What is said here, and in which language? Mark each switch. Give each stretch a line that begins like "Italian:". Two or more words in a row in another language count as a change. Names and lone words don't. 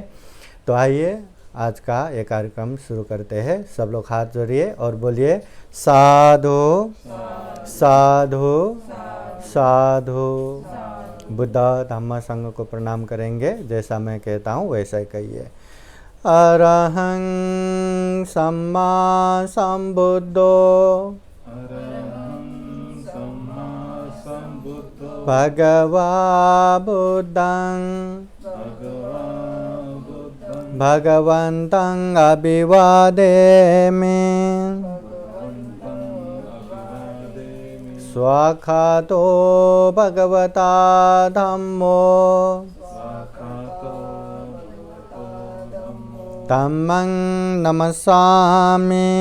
Hindi: तो आइए आज का ये कार्यक्रम शुरू करते हैं। सब लोग हाथ जोड़िए और बोलिए साधु साधु साधु। बुद्ध धम्म संघ को प्रणाम करेंगे। जैसा मैं कहता हूँ वैसा ही कहिए।
Pali: अरहं सम्मा संबुद्धो भगवा बुद्धं भगवन्तं अभिवादेमि स्वाखातो भगवता धम्मो धम्मं नमस्सामि